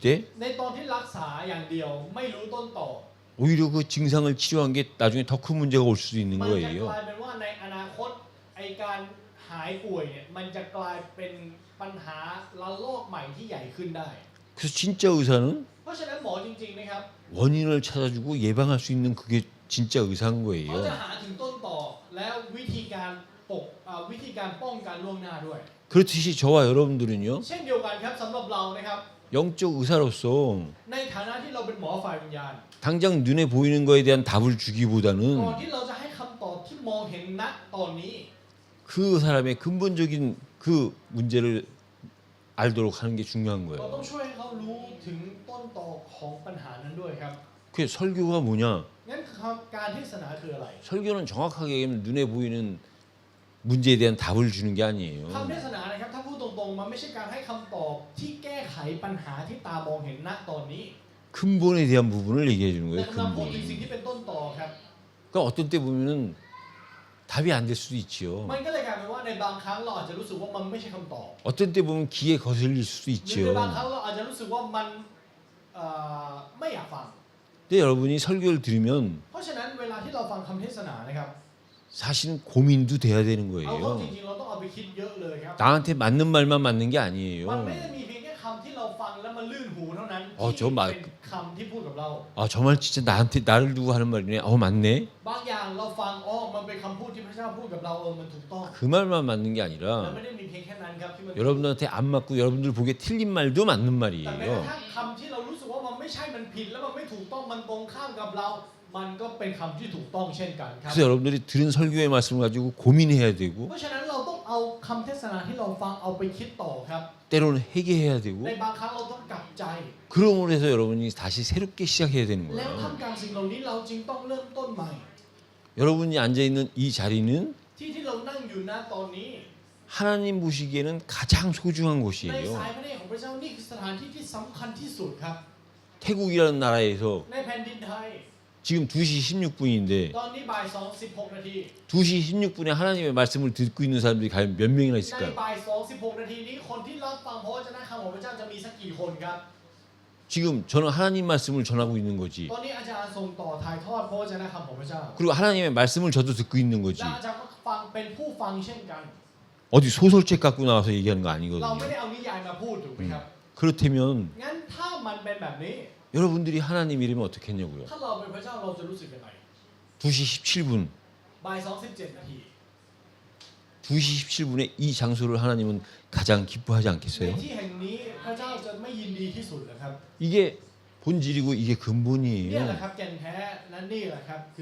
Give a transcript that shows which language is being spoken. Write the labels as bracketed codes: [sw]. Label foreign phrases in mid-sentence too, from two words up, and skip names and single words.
[th] ในตอนที่รักษาอย่างเดียวไม่รู้ต้นต่อ [ko] 오히려 그 증상을 치료한 게 나중에 더 큰 문제가 올 수도 있는 [th] มันจะก [ko] 거예요. [th] ลายเป็นว่าในอนาคตไอการหายป่วยเนี่ยมันจะกลายเป็นปัญหาระลอกใหม่ที่ใหญ่ขึ้นได้ [ko] 그래서 진짜 의사는 [th] เพราะฉะนั้นหมอจริงๆนะครับ [ko] 원인을 찾아주고 예방할 수 있는 그게 진짜 의사인 [th] เขา [ko] 거예요. [th] จะหาถึงต้นต่อแล้ววิธีการป้องกันล่วงหน้าด้วย [ko] 그렇듯이 저와 여러분들은요 [th] เช่นเดียวกันครับสำหรับเรานะครับ [ko] 영적 의사로서 [th] ในฐานะที่เราเป็นหมอฝ่ายวิญญาณ [ko] 당장 눈에 보이는 거에 대한 답을 [th] ก่อน [ko] 주기보다는 [th] ที่เราจะให้คำตอบที่มองเห็นณตอนนี้ [ko] 그 사람의 근본적인 그 문제를 알도록 하는 게 중요한 [th] เรา [ko] 거예요. [th] ต้องช่วยให้เขารู้ถึงต้นตอของปัญหานั้นด้วยครับ [ko] 그게 설교가 뭐냐? [th] งั้นการเทศนาคืออะไร [ko] 설교는 정확하게 얘기하면 눈에 보이는 문제에 대한 답을 주는 게 아니에요. [th] คำเทศนานะครับถ้าพูดตรงๆมันไม่ใช่การให้คำตอบที่แก้ไขปัญหาที่ตามองเห็นณตอนนี้ [ko] 근본에 대한 부분을 얘기해 주는 [th] แต่ [ko] 거예요. [th] กำลังพูด [ko] 근본. [th] ถึงสิ่งที่เป็นต้นต่อครับ [ko] 그러니까 어떤 때 보면은 답이 안 될 수도 있지요. [th] มันก็เลยกลายเป็นว่าในบางครั้งเราอาจจะรู้สึกว่ามันไม่ใช่คำตอบ [ko] 어떤 때 보면 귀에 거슬릴 수도 [th] หรือในบาง [ko] 있지요. [th] ครั้งเราอาจจะรู้สึกว่ามันไม่อยากฟัง [ko] 근데 여러분이 설교를 들으면 [th] เพราะฉะนั้นเวลาที่เราฟังคำเทศนานะครับ [ko] 사실은 고민도 돼야 되는 [th] เอาเข้าจ [ko] 거예요. [th] ริงๆเราต้องเอาไปคิดเยอะเลยครับ [ko] 나한테 맞는 말만 맞는 게 [th] มัน [ko] 아니에요. [th] ไม่ได้มีเพียงแค่คำที่เราฟังแล้วมันลื่นหูเท่านั้น [ko] 저 [th] ที่ [ko] 말 [th] เป็นคำที่พูดกับเรา [ko] 아, 저 말 진짜 나한테 나를 두고 하는 말이네. 맞네. [th] บางอย่างเราฟังมันเป็นคำพูดที่พระเจ้าพูดกับเรามันถูกต้อง [ko] 그 말만 맞는 게 [th] มัน [ko] 아니라 [th] ไม่ได้มีเพียงแค่นั้นครับที่มัน [ko] 여러분들한테 안 맞고 여러분들 보기에 틀린 말도 맞는 [th] แต่แม้กระ [ko] 말이에요. [th] ทั่งคำที่เรารู้สึกว่ามันไม่ใช่มันผิดแล้วมันไม่ถูกต้องมันตรงข้ามกับเรา มันก็เป็นคำที่ถูกต้องเช่นกันครับ [ko] 그래서 여러분들이 들은 설교의 말씀을 가지고 고민해야 되고 [th] เพราะฉะนั้นเราต้องเอาคำเทศนาที่เราฟังเอาไปคิดต่อครับ [ko] 때로는 회개해야 되고 [th] ในบางครั้งเราต้องกลับใจ [ko] 그러므로 해서 여러분이 다시 새롭게 시작해야 되는 [th] แล้ว [ko] 거예요. [th] ทำการสิ่งเหล่านี้เราจึงต้องเริ่มต้นใหม่ [ko] 여러분이 앉아 있는 이 자리는 [th] ที่เรานั่งอยู่ณตอนนี้ [ko] 하나님 보시기에는 가장 소중한 [th] ใน [ko] 곳이에요. [th] สายพระเนตรของพระเจ้านี่คือสถานที่ที่สำคัญที่สุดครับ [ko] 태국이라는 나라에서 [th] ในแผ่นดินไทย [ko] 지금 2시 16분인데 [th] ตอนนี้บ่าย2:16 นาที [ko] 2시 16분에 하나님의 말씀을 듣고 있는 사람들이 과연 몇 명이나 [th] ใน [ko] 있을까요? [th] บ่าย2:16 นาทีนี้คนที่รับฟังพระวจนะคำของพระเจ้าจะมีสักกี่คนครับ [ko] 지금 저는 하나님 말씀을 전하고 있는 거지. [th] ตอนนี้อาจารย์ส่งต่อถ่ายทอดพระวจนะคำของพระเจ้า [ko] 그리고 하나님의 말씀을 저도 듣고 있는 거지. [th] และอาจารย์ก็ฟังเป็นผู้ฟังเช่นกัน [ko] 어디 소설책 갖고 나와서 얘기하는 거 [th] เรา [ko] 아니거든요. [th] ไม่ได้เอานิยายมาพูดถูกไหมครับ [ko] 그렇다면 [th] งั้นถ้ามันเป็นแบบนี้ [ko] 여러분들이 하나님이라면 어떻겠냐고요. [th] ถ้าเราเป็นพระเจ้าเราจะรู้สึกยังไง [ko] 2시 17분, [th] บ่าย2:17 นาที [ko] 2시 17분에 이 장소를 하나님은 가장 기뻐하지 [th] ใน [ko] 않겠어요? [th] ที่แห่งนี้พระเจ้าจะไม่ยินดีที่สุดเหรอครับ [ko] 이게 본질이고 이게 [th] เนี่ยแหละ [ko] 근본이에요. [th] ครับแก่นแท้และนี่แหละครับคือ